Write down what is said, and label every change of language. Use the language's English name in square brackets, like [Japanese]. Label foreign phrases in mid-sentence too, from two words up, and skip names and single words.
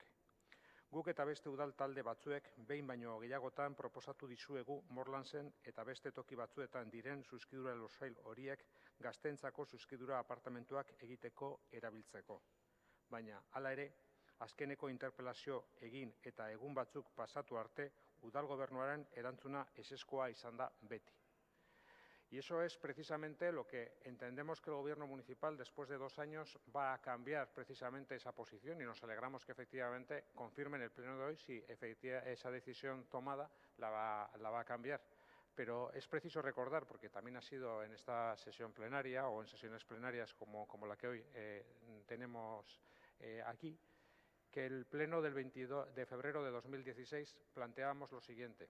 [Basque] Guk eta beste udal talde batzuek behin baino gehiagotan proposatu dizuegu Morlansen eta beste toki batzuetan diren zuzkidura lursail horiek gazteentzako zuzkidura apartamentuak egiteko erabiltzeko. Baina, hala ere, azkeneko interpelazio egin eta egun batzuk pasatu arte, udal gobernuaren erantzuna ezezkoa izan da beti. [Spanish] Y eso es precisamente lo que entendemos que el Gobierno municipal, después de 2 años, va a cambiar precisamente esa posición y nos alegramos que efectivamente confirmen el pleno de hoy si esa decisión tomada la va a cambiar. Pero es preciso recordar, porque también ha sido en esta sesión plenaria o en sesiones plenarias como la que hoy tenemos aquí, que el pleno del 22 de febrero de 2016 planteábamos lo siguiente.